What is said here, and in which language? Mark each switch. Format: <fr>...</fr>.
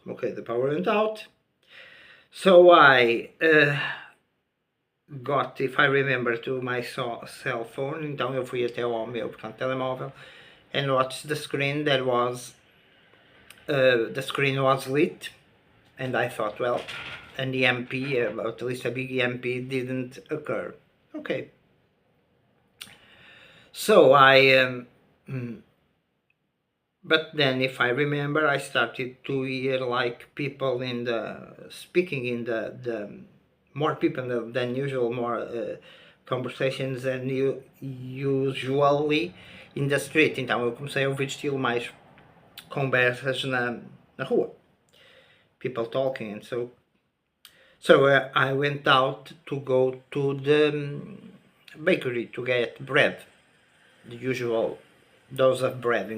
<en>Okay, the power went out. So I got, if I remember, to my cell phone.</en> <pt>Então eu fui até ao meu, portanto, telemóvel,</pt> <en>and watched the screen. There was the screen was lit, and I thought, well, an EMP, at least a big EMP, didn't occur. Okay. So but then, if I remember, I started to hear like people speaking in the more people than usual, more conversations than usually in the street.</en> <pt>Então eu comecei a ouvir estilo mais conversas na rua.</pt> <en>People talking, and so I went out to go to the bakery to get bread, the usual dose of bread.</en>